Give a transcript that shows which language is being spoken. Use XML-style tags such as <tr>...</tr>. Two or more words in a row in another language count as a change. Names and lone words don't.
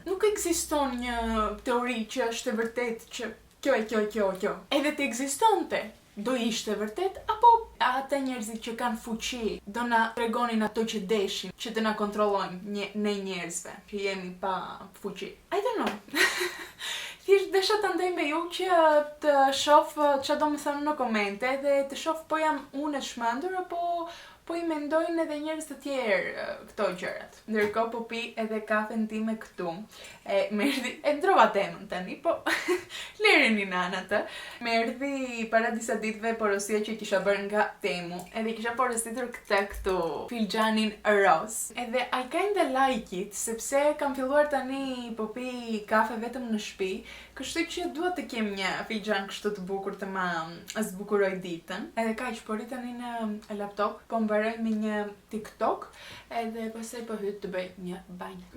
<sq>Nuk ekziston një teori që është e vërtetë që kjo. Edhe të ekzistonte, do ishte vërtet, apo ata njerëzit që kanë fuqi do na tregonin ato që deshin, që të na kontrollojnë ne njerëzve, që jemi pa fuqi.</sq> <en>I don't know.</en> <sq>Thjesht desha të ndaj me ju që të shoh ç'a do më thonë në komente dhe të shoh po jam unë e shmendur apo po i mendojnë edhe njerëz të tjerë këto gjërat. Ndërkohë po pi edhe kafen time këtu. E ndrova temën tani, po lereni nana të. Më erdhi para disa ditëve porosia që kisha bërë nga Temu, edhe kisha porositur këtu filxhanin roz.</sq> <en>Edhe I kinda like it,</en> <sq>sepse kam filluar tani po pi kafe vetëm në shtëpi, kështu që dua të kem një filxhan kështu të bukur të ma zbukuroj ditën. Edhe kaq po ri tani në laptop, po mbaroj me një TikTok, edhe pastaj po hyj të bëj një banjë.</sq>